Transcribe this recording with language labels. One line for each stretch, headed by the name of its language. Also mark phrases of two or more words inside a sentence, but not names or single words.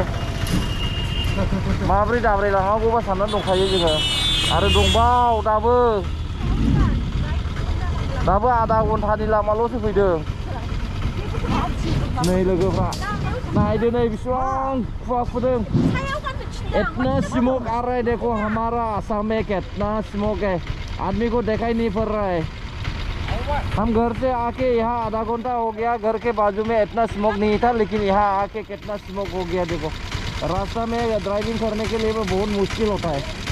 Bodo: माब्रै दाब्रायलांनांगौबा साननानै दंखायो जोङो. आरो दंबाव दाबो आधा घन्टानि लामाल'सो फैदों. नै लोगोफ्रा नायदो, नै बिसिबां खुवा खुदों.
Hindi: इतना स्मोक आ रहा है. देखो हमारा आसाम में कितना स्मोक है. आदमी को दिखाई नहीं पड़ रहा है. हम घर से आके यहाँ आधा घंटा हो गया. घर के बाजू में इतना स्मोक नहीं था, लेकिन यहाँ आके कितना स्मोक हो गया. देखो रास्ता में ड्राइविंग करने के लिए बहुत मुश्किल होता है.